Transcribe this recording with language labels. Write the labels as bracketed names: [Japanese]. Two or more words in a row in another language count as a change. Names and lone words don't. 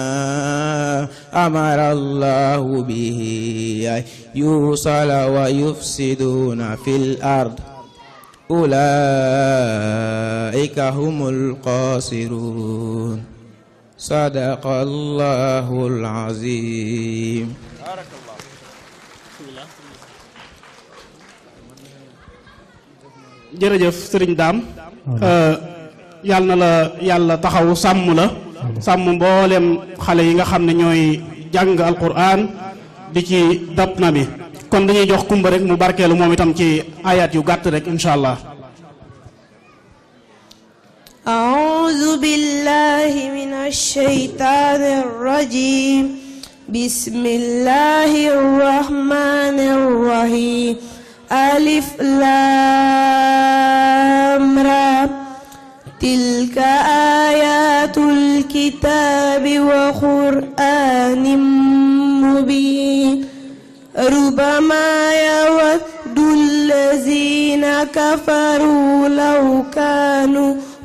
[Arabic] أمر الله به أن يوصل ويفسدون في الأرض أولئك هم الخاسرون صدق الله العظيم. [Wolof] jërëjëf sëriñ daam yàlla na la yàlla taxawu sàmm la sàmm mboolem xale yi nga xam ne ñooy jàng alquran di ci dab na mi kon dañuy jox kumba rek mu barkeelu moom itam ci ayat yu gàtt rek [Arabic] إن شاء الله. أعوذ بالله من الشيطان الرجيم بسم الله الرحمن الرحيم ألف لام را تلك آيات الكتاب وقرآن مبين ربما يود الذين كفروا لو كانوا